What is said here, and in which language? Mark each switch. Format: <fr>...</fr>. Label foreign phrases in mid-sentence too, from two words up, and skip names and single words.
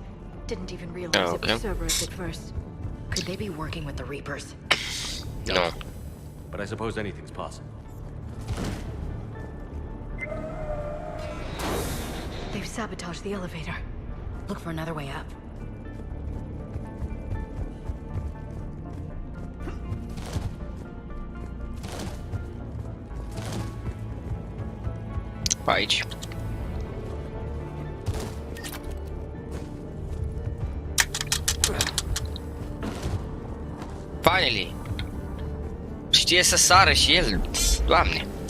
<en>Didn't even realize it was Cerberus at first. Could they be working with the Reapers? No. But I suppose anything's possible. They've sabotaged the elevator. Look for another way up.</en> <ro>Aici.</ro> <en>Finally.</en> <ro>Știe să sară și el. Doamne.</ro>